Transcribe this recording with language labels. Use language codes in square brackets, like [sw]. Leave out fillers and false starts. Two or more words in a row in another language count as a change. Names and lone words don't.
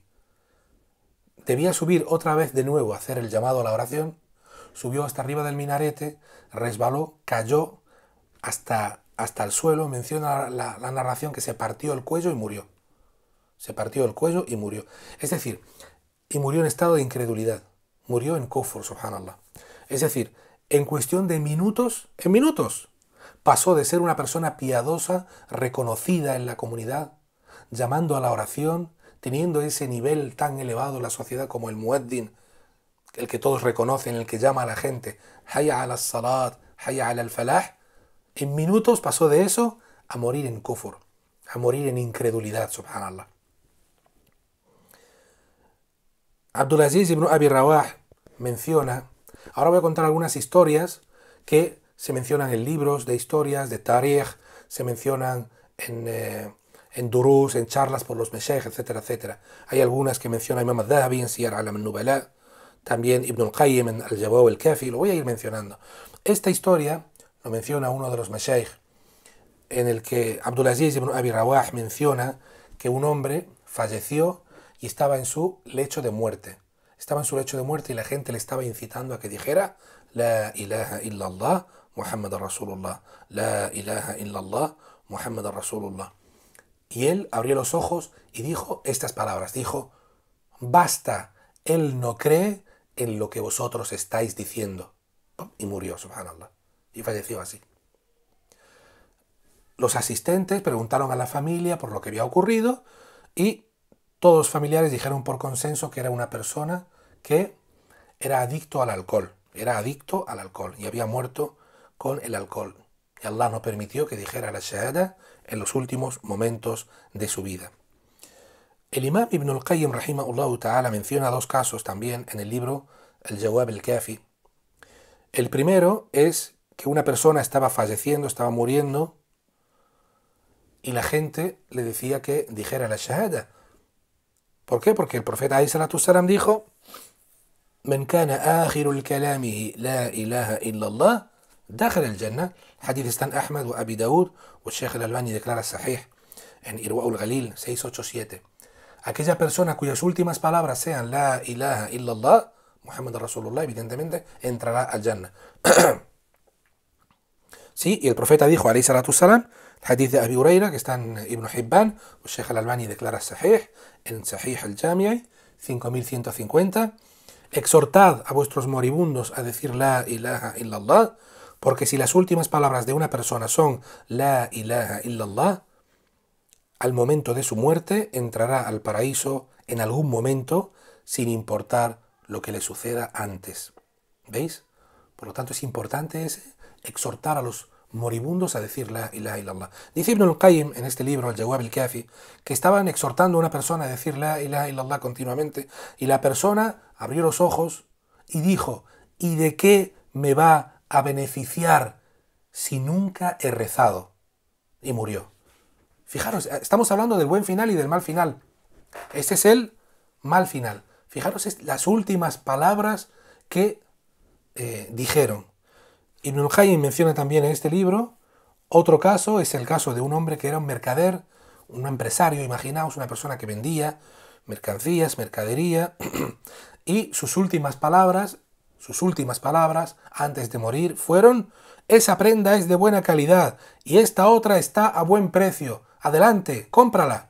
[es] Debía subir otra vez de nuevo a hacer el llamado a la oración. Subió hasta arriba del minarete, resbaló, cayó hasta el suelo. Menciona la narración que se partió el cuello y murió. Se partió el cuello y murió. Es decir, y murió en estado de incredulidad. Murió en kufr, subhanallah. Es decir, en cuestión de minutos, pasó de ser una persona piadosa, reconocida en la comunidad, llamando a la oración, teniendo ese nivel tan elevado en la sociedad como el mueddin, el que todos reconocen, el que llama a la gente, [ar] حي على الصلاة، حي على الفلاح. [es] En minutos pasó de eso a morir en kufr, a morir en incredulidad, subhanallah. Abdulaziz ibn Abi Rawah menciona, ahora voy a contar algunas historias que se mencionan en libros de historias, de tarikh, se mencionan en durús, en charlas por los meshayikh, etcétera, etcétera. Hay algunas que menciona Imam al-Dhahabi en Siyar A'lam al-Nubala, también Ibn al-Qayyim en al-Jawab al-Kafi, lo voy a ir mencionando. Esta historia lo menciona uno de los meshayikh, en el que Abdulaziz ibn Abi Rawah menciona que un hombre falleció y estaba en su lecho de muerte. estaba en su lecho de muerte y la gente le estaba incitando a que dijera [ar] لا إله إلا الله محمد رسول الله, لا إله إلا الله محمد رسول الله. [es] Y él abrió los ojos y dijo estas palabras, dijo, basta, él no cree en lo que vosotros estáis diciendo. Y murió, subhanallah, y falleció así. Los asistentes preguntaron a la familia por lo que había ocurrido y todos los familiares dijeron por consenso que era una persona que era adicto al alcohol, y había muerto con el alcohol. Y Allah no permitió que dijera la shahada en los últimos momentos de su vida. El imam Ibn al-Qayyim [ar] رحمه الله تعالى [es] menciona dos casos también en el libro Al-Jawab al-Kafi. El primero es que una persona estaba falleciendo, estaba muriendo, y la gente le decía que dijera la shahada. ¿Por qué? Porque el profeta [ar] عليه الصلاة والسلام [es] dijo [ar] من كان آخر كلامه لا إله إلا الله داخل الجنة. [es] حديث están Ahmad و Abi Daud و Sheikh al-Albani declara sahih en Irwa al-Ghalil 687. Aquella persona cuyas últimas palabras sean [ar] لا إله إلا الله محمد رسول الله, [es] evidentemente entrará al Jannah. Sí, y el profeta dijo [ar] عليه الصلاة والسلام, [es] el hadith de Abi Huraira que está en Ibn Hibban, o Sheikh al-Albani declara sahih en Sahih al-Jami' 5150, exhortad a vuestros moribundos a decir [ar] لا إله إلا الله, [es] porque si las últimas palabras de una persona son [ar] لا إله إلا الله, [es] al momento de su muerte entrará al paraíso en algún momento, sin importar lo que le suceda antes. ¿Veis? Por lo tanto es importante exhortar a los moribundos a decir [ar] لا إله إلا الله. [es] Dice Ibn al-Qayyim en este libro, Al-Jawab al-Kafi, que estaban exhortando a una persona a decir [ar] لا إله إلا الله [es] continuamente, y la persona abrió los ojos y dijo, ¿y de qué me va a beneficiar si nunca he rezado? Y murió. Fijaros, estamos hablando del buen final y del mal final. Este es el mal final. Fijaros las últimas palabras que dijeron. Ibn al-Qayyim menciona también en este libro otro caso, es el caso de un hombre que era un mercader, un empresario, imaginaos, una persona que vendía mercancías, mercadería, y sus últimas palabras antes de morir fueron: esa prenda es de buena calidad y esta otra está a buen precio, adelante, cómprala.